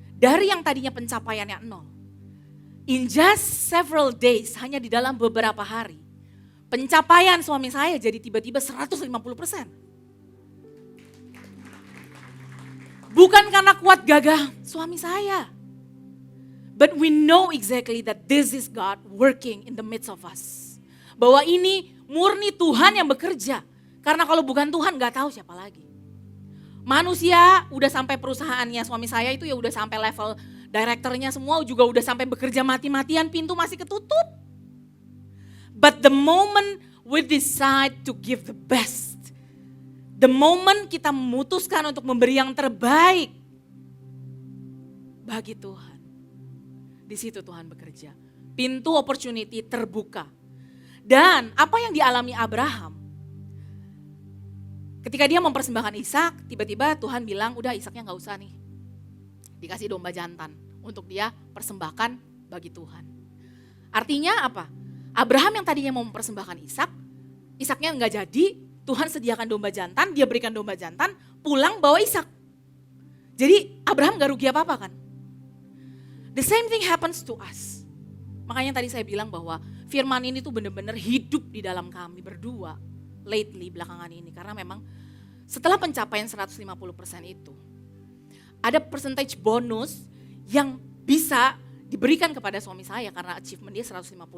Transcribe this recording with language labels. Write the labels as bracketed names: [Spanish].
[Indonesian] Dari yang tadinya pencapaiannya 0. [English] In just several days, [Indonesian] hanya di dalam beberapa hari, pencapaian suami saya jadi tiba-tiba 150%. Bukan karena kuat gagah suami saya. [English] But we know exactly that this is God working in the midst of us. [Indonesian] Bahwa ini murni Tuhan yang bekerja. Karena kalau bukan Tuhan gak tahu siapa lagi. Manusia udah sampai perusahaannya suami saya itu ya udah sampai level direkturnya semua juga udah sampai bekerja mati-matian, pintu masih ketutup. [English] But the moment we decide to give the best, the moment [Indonesian] kita memutuskan untuk memberi yang terbaik bagi Tuhan, di situ Tuhan bekerja. Pintu opportunity terbuka. Dan apa yang dialami Abraham, ketika dia mempersembahkan Ishak, tiba-tiba Tuhan bilang, udah Ishaknya gak usah nih. Dikasih domba jantan untuk dia persembahkan bagi Tuhan. Artinya apa? Abraham yang tadinya mau mempersembahkan Ishak, Ishaknya gak jadi, Tuhan sediakan domba jantan, dia berikan domba jantan, pulang bawa Ishak. Jadi Abraham gak rugi apa-apa kan? [English] The same thing happens to us. [Indonesian] Makanya tadi saya bilang bahwa firman ini tuh benar-benar hidup di dalam kami berdua. Lately belakangan ini karena memang setelah pencapaian 150% itu ada percentage bonus yang bisa diberikan kepada suami saya karena achievement dia 150%.